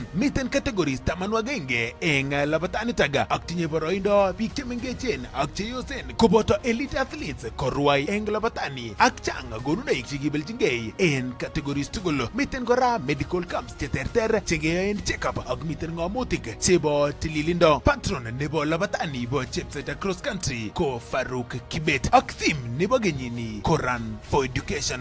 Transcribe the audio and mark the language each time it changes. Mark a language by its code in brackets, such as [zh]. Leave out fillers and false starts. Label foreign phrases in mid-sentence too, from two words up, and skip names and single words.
[kln] Miten categories 10 eng labatani taga ak tinye boroindo biik chemengechen ak cheyosen koboto [en] elite athletes [kln] korwai eng labatani ak chang gonunoik chekibeljingei en categories tugul. Miten kora [en] medical camps [kln] cheterter chekeyoen check-up ak miten ng'omutik chebo tililindo. Patron nebo labatani bo Chepsaita Cross Country ko Farouk Kibet ak theme nebo kenyini ko Run for Education.